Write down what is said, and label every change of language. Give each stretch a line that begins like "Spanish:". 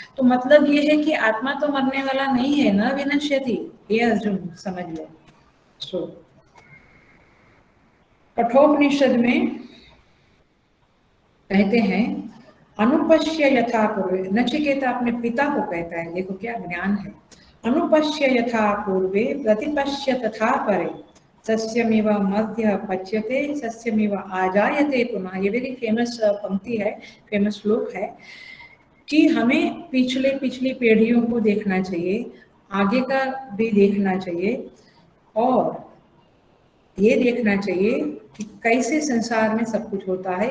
Hindi: तो मतलब ये है कि आत्मा तो मरने वाला नहीं है, न विनश्यति, ये अर्जुन समझ लो। सो कठोपनिषद में कहते हैं
Sanskrit: अनुपश्य यथा पूर्वे,
Hindi: नचिकेता अपने पिता को कहता है, देखो क्या ज्ञान है।
Sanskrit: अनुपश्य यथा पूर्वे प्रतिपश्य तथा परे, सस्यमिव मध्य पच्यते सस्यमिव आजायते पुनः।
Hindi: ये वेरी फेमस पंक्ति है, फेमस श्लोक है कि हमें पिछली पीढ़ियों को देखना चाहिए, आगे का भी देखना चाहिए, और ये देखना चाहिए कि कैसे संसार में सब कुछ होता है।